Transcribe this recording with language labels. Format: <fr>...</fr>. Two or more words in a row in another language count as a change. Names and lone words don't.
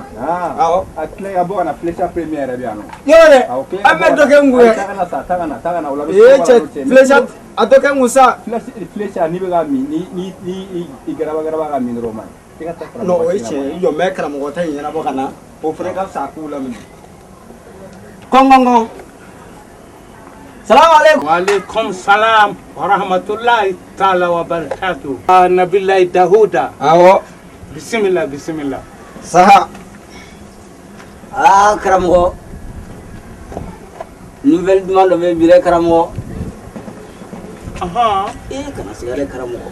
<bm>awɔ a tile ka bɔ ka na flécha premier yɛrɛ bɛ yan nɔ yɔrɔ dɛ an bɛ dɔ kɛ n kun taa ka na o la cɛ flécha a dɔ kɛ n kun sa flécha n'i bɛ ka min ni i garaba ka min dɔrɔn o ma ɲi non o ye tiɲɛ ye jɔ mɛ karamɔgɔ ta in ɲɛnabɔ ka na o fana ka fisa a k'u laminɛ kɔngɔngɔn</bm> <ar>السلام عليكم وعليكم السلام ورحمة الله تعالى وبركاته. Nabillahi Dahuda.</ar> <bm>awɔ Bismillah. saha karamɔgɔ nouvelle duman dɔ bɛ bi dɛ karamɔgɔ kana sigare karamɔgɔ</bm>